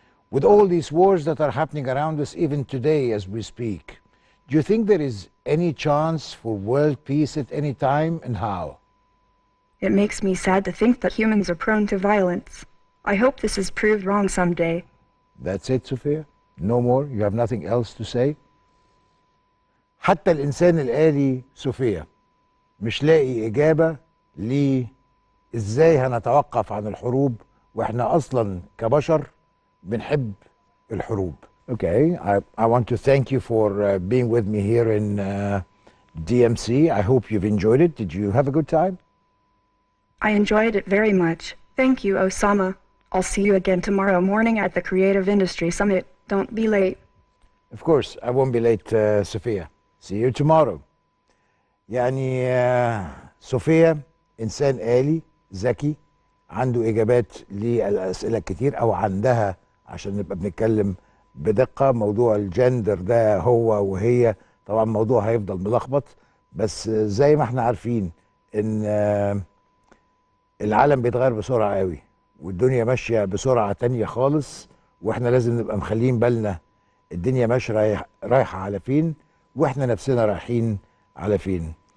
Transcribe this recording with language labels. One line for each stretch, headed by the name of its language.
English: With all these wars that are happening around us, even today as we speak, do you think there is any chance for world peace at any time, and how? It makes me sad to think that humans are prone to violence. I hope this is proved wrong someday. That's it, Sofia? No more? You have nothing else to say?
Arabic: حتى الإنسان الآلي صوفيا مش لاقي إجابة ليه إزاي هنتوقف عن الحروب وإحنا أصلا كبشر بنحب الحروب.
English: Okay, I want to thank you for being with me here in DMC. I hope you've enjoyed it. Did you have a good time? I enjoyed it very much. Thank you, Osama. I'll see you again tomorrow morning at the Creative Industry Summit. Don't be late. Of course, I won't be late, Sophia. See you tomorrow.
Arabic: يعني صوفيا إنسان آلي ذكي عنده إجابات للأسئلة كتير أو عندها، عشان نبقى بنتكلم بدقة. موضوع الجندر ده هو وهي طبعا موضوع هيفضل ملخبط، بس زي ما احنا عارفين إن العالم بيتغير بسرعة قوي والدنيا ماشية بسرعة تانية خالص، واحنا لازم نبقى مخلين بالنا الدنيا ماشية رايحة على فين واحنا نفسنا رايحين على فين.